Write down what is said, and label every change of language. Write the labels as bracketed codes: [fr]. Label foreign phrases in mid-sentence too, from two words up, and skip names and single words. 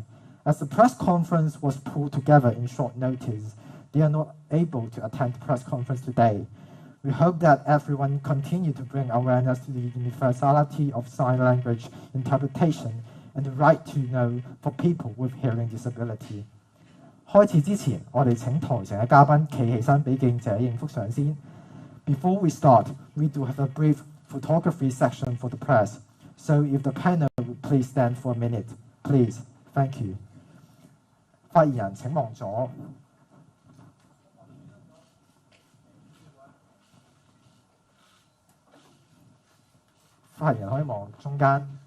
[en] As the press conference was pulled together in short notice, they are not able to attend the press conference today. We hope that everyone continue to bring awareness to the universality of sign language interpretation and the right to know for people with hearing disability. [yue] 開始之前，我哋請台上嘅嘉賓企起身俾記者影幅相先。 [en] Before we start, we do have a brief photography section for the press. So if the panel would please stand for a minute, please. Thank you. [yue] 發言人請望左。發言人可以望中間。